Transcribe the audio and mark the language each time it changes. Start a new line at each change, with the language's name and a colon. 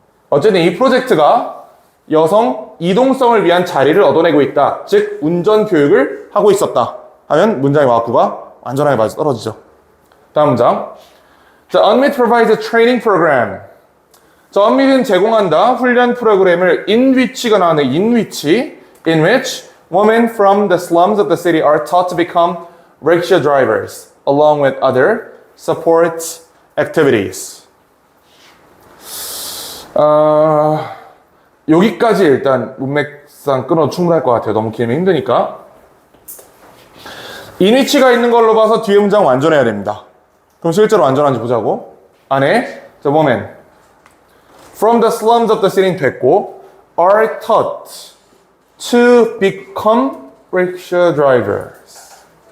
Korean: 어쨌든 이 프로젝트가 여성 이동성을 위한 자리를 얻어내고 있다. 즉, 운전 교육을 하고 있었다. 하면 문장의 와꾸가 완전하게 맞아 떨어지죠. 다음 문장. 자,
English: Unmeet provides a training program.
Korean: 자, Unmeet은 제공한다. 훈련 프로그램을 in which가 나오네.
English: in which women from the slums of the city are taught to become rickshaw drivers along with other support activities.
Korean: 여기까지 일단 문맥상 끊어도 충분할 것 같아요. 너무 길면 힘드니까. in which가 있는 걸로 봐서 뒤에 문장 완전해야 됩니다. 그럼 실제로 완전한지 보자고. 안에 자,
English: women from the slums of the city
Korean: 됐고
English: are taught to become rickshaw drivers.